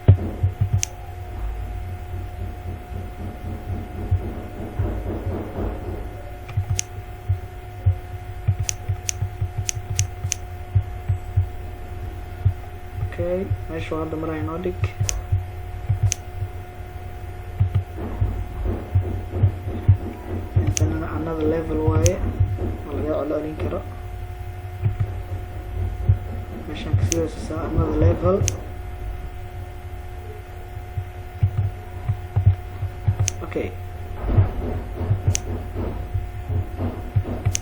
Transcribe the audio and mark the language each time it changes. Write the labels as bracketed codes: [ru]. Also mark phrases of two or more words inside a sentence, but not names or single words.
[so] Okay meesha hadda maray noo dhig intana [en] another level [so] waaye oo laga celcelin karo meeshaan kasii hooseysa [en] another level. [so] Okay